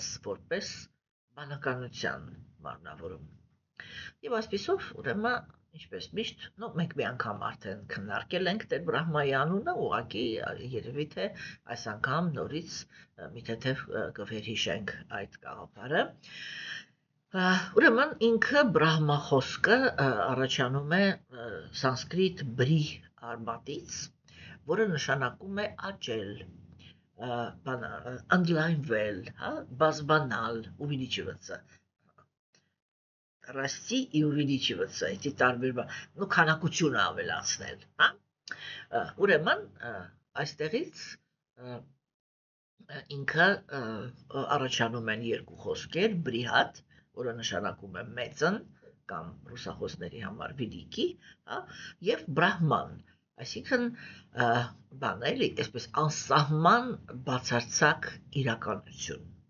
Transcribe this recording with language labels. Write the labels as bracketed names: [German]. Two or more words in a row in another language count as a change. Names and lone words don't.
[Armenian] որպես բանականության մարմնավորում։ Եվ այսպիսով, ուրեմն, ինչպես միշտ, մենք մի անգամ արդեն քննարկել ենք Տեր Բրահմայի անունը, ուղղակի երևի թե այս անգամ նորից մի թեթև կվերհիշենք այդ գաղափարը։ Ուրեմն ինքը Բրահմա խոսքը առաջանում է սանսկրիտ բրի արմատից, որը նշանակում է աճել, ընդլայնվել, բազբանալ, [Russian] увеличиваться, расти и увеличиваться, эти [Armenian] տարբեր քանակությունը ավելացնել, Ուրեմն այստեղից ինքը առաջանում են երկու խոսքեր, բրիհատ, որը նշանակում է մեծն կամ ռուսախոսների համար վիլիկի, եւ բրահման, այսինքն բան էլի, այսպես անսահման բացարձակ իրականություն։